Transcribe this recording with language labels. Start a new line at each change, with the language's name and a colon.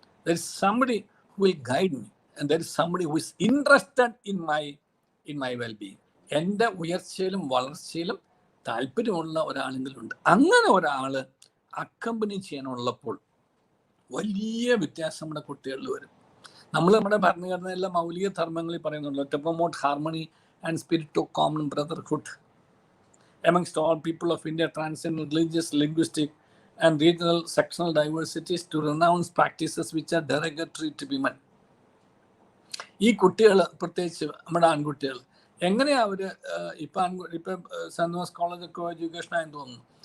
English: There is somebody who will guide me, and there is somebody who is interested in my well-being.
Malayalam: എൻ്റെ ഉയർച്ചയിലും വളർച്ചയിലും താല്പര്യമുള്ള ഒരാളെങ്കിലുണ്ട്. അങ്ങനെ ഒരാൾ accompany ചെയ്യാനുള്ളപ്പോൾ വലിയ വ്യത്യാസം നമ്മുടെ കുട്ടികളിൽ വരും. നമ്മുടെ ഭരണഘടനയിലെ മൗലിക ധർമ്മങ്ങളിൽ പറയുന്നുണ്ടല്ലോ,
English: To promote harmony and spirit of common brotherhood amongst all people of India, transcend religious, linguistic and regional sectional diversities, to renounce practices which are derogatory to women.
Malayalam: ഈ കുട്ടികൾ, പ്രത്യേകിച്ച് നമ്മുടെ ആൺകുട്ടികൾ, എങ്ങനെയാ അവര് ഇപ്പം സെന്റ് തോമസ് കോളേജ് ഒക്കെ education ആയെന്ന് തോന്നുന്നു.